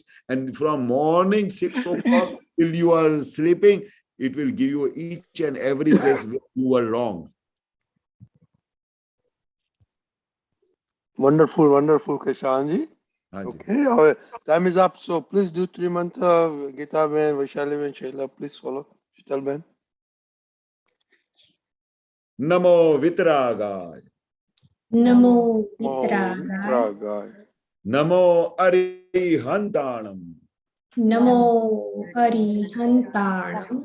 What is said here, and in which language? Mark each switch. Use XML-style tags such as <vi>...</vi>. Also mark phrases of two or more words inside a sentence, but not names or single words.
<en>And from morning 6 o'clock till you are sleeping, it will give you each and every place where you were wrong. Wonderful, Keshavanandji. Okay, our time is up. So please do 3 mantra. Gita Ben, Vaishali Ben, Shaila, please follow. Shital Ben.</en> <pra>Namo Vitragaya. Namo Vitragaya. Namo Arihantanam. Namo Arihantanam.</pra>